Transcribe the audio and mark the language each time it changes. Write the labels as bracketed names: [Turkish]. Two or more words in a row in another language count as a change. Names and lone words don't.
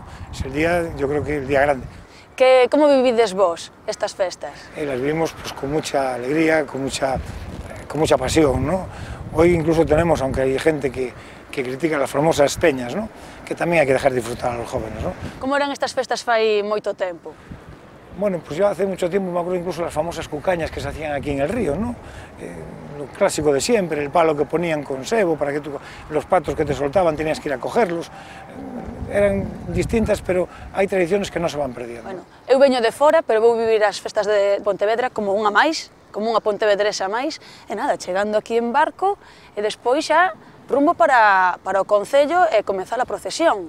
[Spanish] Es el día, yo creo que el día grande. [Galician] Como vivides vos estas festas? [Spanish] Las vivimos pues, con mucha alegría, con mucha pasión, ¿no? Hoy incluso tenemos, aunque hay gente que critica las famosas peñas, ¿no? Que también hay que dejar disfrutar a los jóvenes, ¿no? [Galician] Como eran estas festas fai moito tempo? [Spanish] Bueno, pues yo hace mucho tiempo me acuerdo incluso las famosas cucañas que se hacían aquí en el río, ¿no? Lo clásico de siempre, el palo que ponían con sebo para que los patos que te soltaban tenías que ir a cogerlos. Eran distintas, [Galician] pero hai tradiciones que non [Spanish] se van perdiendo. [Galician] Bueno, eu veño de fora, pero vou vivir as festas de Pontevedra como unha máis, como unha pontevedresa máis, e nada, chegando aquí en barco, e despois xa rumbo para o concello e comezar a procesión.